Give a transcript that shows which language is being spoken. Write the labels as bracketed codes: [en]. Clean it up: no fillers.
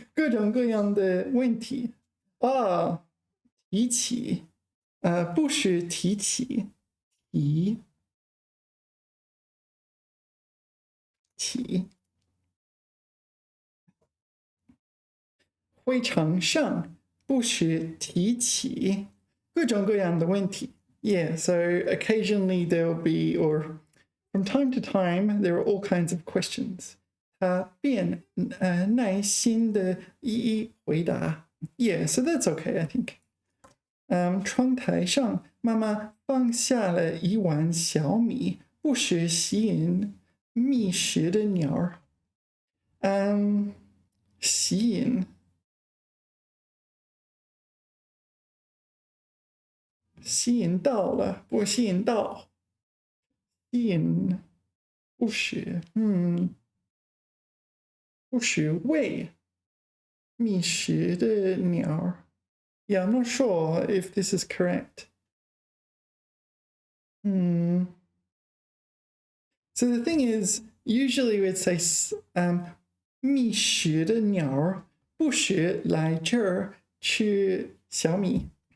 [zh] 各种各样的问题啊，提起，不是提起，提。会场上不时提起各种各样的问题。 [en] Yeah, so occasionally there will be, or from time to time, there are all kinds of questions. [zh] 他便耐心的一一回答。 [en] Yeah, so that's okay, I think. [zh] 窗台上，妈妈放下了一碗小米，不时吸引觅食的鸟儿。吸引。吸引到了，不吸引到，吸引不是，不是喂觅食的鸟。 [en] Yeah, I'm not sure if this is correct. So the thing is, usually we'd say [zh] 觅食的鸟不时来这儿吃小米。